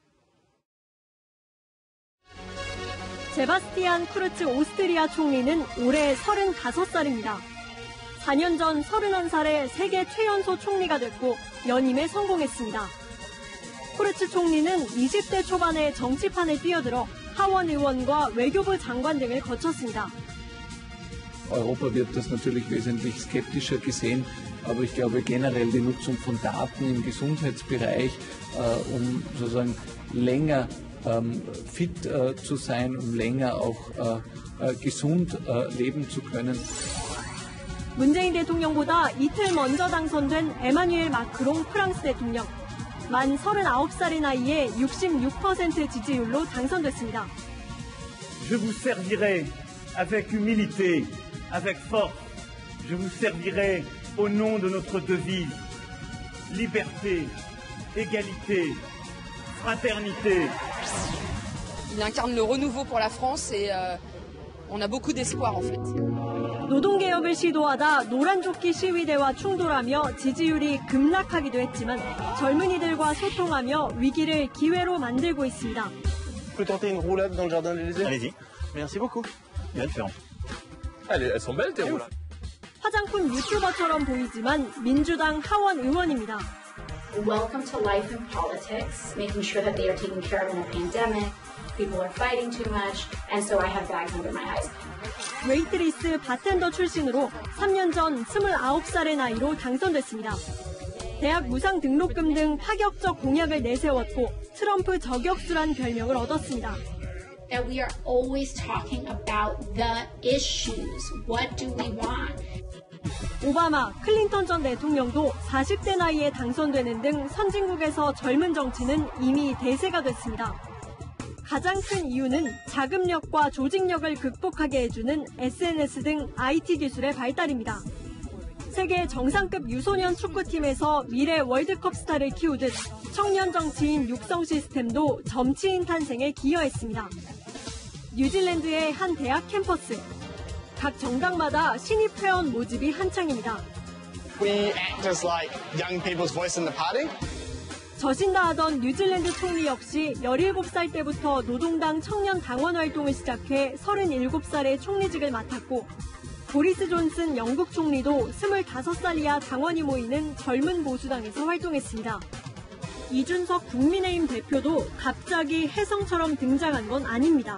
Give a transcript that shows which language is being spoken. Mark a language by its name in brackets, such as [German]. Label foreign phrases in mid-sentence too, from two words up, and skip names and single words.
[Korean] 세바스티안 쿠르츠 오스트리아 총리는 올해 35살입니다. 4년 전 31살에 세계 최연소 총리가 됐고 연임에 성공했습니다. 쿠르츠 총리는 20대 초반에 정치판에 뛰어들어 하원 의원과 외교부 장관 등을 거쳤습니다. [German] Europa wird das natürlich wesentlich skeptischer gesehen, aber ich glaube generell die Nutzung von Daten im Gesundheitsbereich, um sozusagen länger fit zu sein, um länger auch gesund leben zu können. [Korean] 문재인 대통령보다 이틀 먼저 당선된 에마뉴엘 마크롱 프랑스 대통령. 만 39살의 나이에 66% 지지율로 당선됐습니다. [French] Je vous servirai avec humilité, avec force. Je vous servirai au nom de notre devise. Liberté, égalité, fraternité. Il incarne le renouveau pour la France et on a beaucoup d'espoir en fait. [Korean] 노동개혁을 시도하다 노란조끼 시위대와 충돌하며 지지율이 급락하기도 했지만 젊은이들과 소통하며 위기를 기회로 만들고 있습니다. [French] Peut tenter une roulade dans le jardin de l'Élysée? Allez-y. Merci beaucoup. Bien différent. Elles sont belles tes roulades. [Korean] 화장품 유튜버처럼 보이지만 민주당 하원 의원입니다. [English] Welcome to life in politics, making sure that they are taken care of in a pandemic. People are fighting too much, and so I have bags under my eyes. [Korean] 웨이트리스 바텐더 출신으로 3년 전 29살의 나이로 당선됐습니다. 대학 무상 등록금 등 파격적 공약을 내세웠고 트럼프 저격수란 별명을 얻었습니다. [English] That we are always talking about the issues. What do we want? [Korean] 오바마, 클린턴 전 대통령도 40대 나이에 당선되는 등 선진국에서 젊은 정치는 이미 대세가 됐습니다. 가장 큰 이유는 자금력과 조직력을 극복하게 해주는 SNS 등 IT 기술의 발달입니다. 세계 정상급 유소년 축구팀에서 미래 월드컵 스타를 키우듯 청년 정치인 육성 시스템도 정치인 탄생에 기여했습니다. 뉴질랜드의 한 대학 캠퍼스. 각 정당마다 신입 회원 모집이 한창입니다. [English] We act as like young people's voice in the party. [Korean] 저신다하던 뉴질랜드 총리 역시 17살 때부터 노동당 청년 당원 활동을 시작해 37살에 총리직을 맡았고 보리스 존슨 영국 총리도 25살 이하 당원이 모이는 젊은 보수당에서 활동했습니다. 이준석 국민의힘 대표도 갑자기 혜성처럼 등장한 건 아닙니다.